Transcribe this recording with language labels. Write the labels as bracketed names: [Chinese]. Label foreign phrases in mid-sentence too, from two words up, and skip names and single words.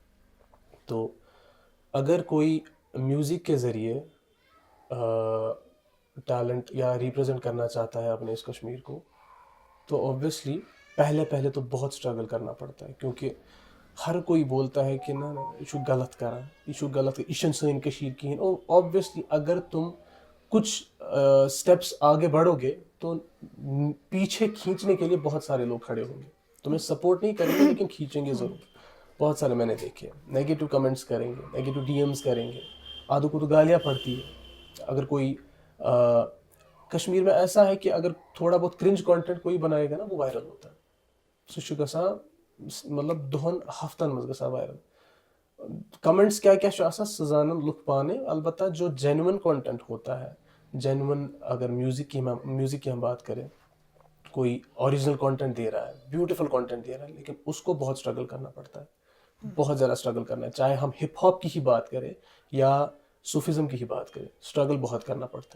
[Urdu] تو اگر کوئی میوزک کے ذریعے ٹیلنٹ یا ریپرزینٹ کرنا چاہتا ہے اپنے اس کشمیر کو, تو اوبویسلی پہلے تو بہت اسٹرگل کرنا پڑتا ہے, کیونکہ ہر کوئی بولتا ہے کہ نہ [Kashmiri] یہ چھو غلط کران, یہ چھو غلط, یہ چھنہ سٲنۍ کٔشیٖر کِہیٖنۍ. [Urdu] اور اوبویسلی اگر تم کچھ اسٹیپس آگے بڑھو گے تو پیچھے کھینچنے کے لیے بہت سارے لوگ کھڑے ہوں گے, تمہیں سپورٹ نہیں کریں گے لیکن کھینچیں گے ضرور. بہت سارے میں نے دیکھے, [English] negative comments [Urdu] کریں گے, [English] negative DMs [Urdu] کریں گے, آدھوں کو تو گالیاں پڑتی ہے. اگر کوئی کشمیر میں ایسا ہے کہ اگر تھوڑا بہت [English] cringe content [Urdu] کوئی بنائے گا نا, وہ وائرل ہوتا ہے. [Kashmiri] سُہ چھُ گژھان مطلب دۄہن ہفتن منٛز گژھان وائرل. کمنٹس کیا چھُ آسان سُہ زانن لُکھ پانے. [Urdu] البتہ جو [English] genuine content [Urdu] ہوتا ہے, جینون اگر میوزک کی ہم بات کریں, کوئی [English] original content [Urdu] دے رہا ہے, [English] beautiful content [Urdu] دے رہا ہے, لیکن اس کو بہت اسٹرگل کرنا پڑتا ہے, بہت زیادہ اسٹرگل کرنا ہے. چاہے ہم [English] hip hop [Urdu] کی ہی بات کریں یا صوفیزم کی ہی بات کریں, اسٹرگل بہت کرنا پڑتا ہے.